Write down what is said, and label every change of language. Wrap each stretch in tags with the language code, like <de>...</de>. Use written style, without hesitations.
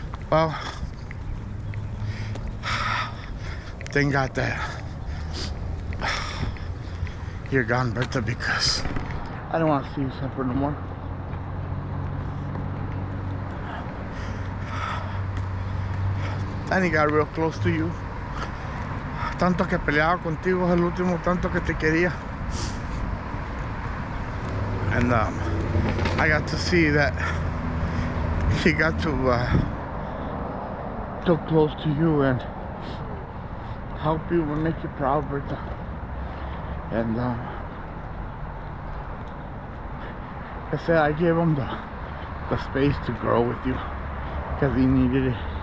<en>Well, thank God that you're gone, Bertha, because I don't want to see you suffer no more. Danny got real close to you.</en> <es>Tanto que peleaba contigo, el último tanto que te quería.</es> <en>And I got to see that he got to so close to you and help you and make you proud, Bertha. And like I said, I gave him the space to grow with you because he needed it.</en>